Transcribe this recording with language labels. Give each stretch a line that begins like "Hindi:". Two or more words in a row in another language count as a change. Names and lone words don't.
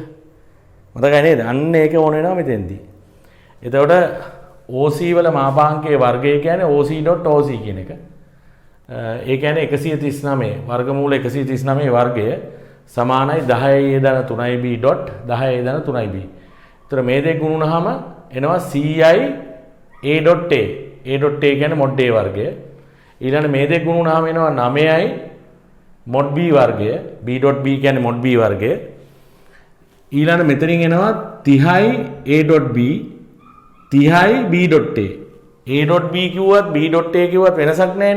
Sinhala: මතකයි නේද? අන්න ඒක ඕන වෙනවා මෙතෙන්දී. එතකොට OC වල මහපාංකයේ වර්ගය කියන්නේ OC.OC කියන එක. ඒ කියන්නේ 139 වර්ගමූල 139 වර්ගය සමානයි 10a ධන 3b 10a ධන 3b. ඒතර මේ දෙක ගුණුනහම එනවා CI A.A. A.A කියන්නේ
English: mod A
Sinhala: වර්ගය. ඊළඟ මේ දෙක ගුණුනහම එනවා 9යි
English: mod B
Sinhala: වර්ගය. B.B කියන්නේ
English: mod B
Sinhala: වර්ගය. ඊළඟ මෙතනින් එනවා 30යි A.B 30යි B.A. A.B කිව්වත් B.A කිව්වත් වෙනසක් නැහැනේ.